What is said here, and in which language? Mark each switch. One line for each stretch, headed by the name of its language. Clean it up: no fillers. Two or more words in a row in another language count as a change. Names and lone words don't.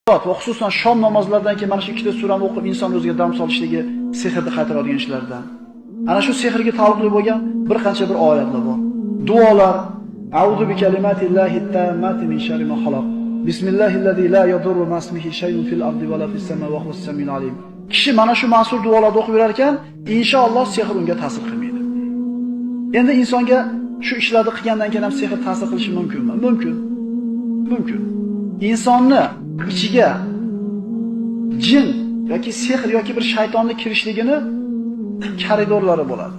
Uzbek: Va xususan shom namozlaridan keyin mana shu ikkita surani o'qib inson o'ziga dam solishligi sehrni qaytaradigan ishlardan. Ana shu sehrga taalluqli bo'lgan bir qancha bir oyatlar bor. Duolar:
Arabic: أعوذ بكلمات الله التامات من شر ما خلق. بسم الله الذي لا يضر مع اسمه شيء في الأرض ولا في السماء وهو السميع العليم.
Uzbek: Kishi mana shu ma'sur duolarni o'qib yurar ekan, inshaalloh sehr unga ta'sir qilmaydi. Endi insonga shu ishlarni qilgandan keyin ham sehr ta'sir qilishi mumkinmi? Mumkin. Insonni ichiga jin yoki sehr yoki bir shaytonni kirishligini koridorlari bo'ladi.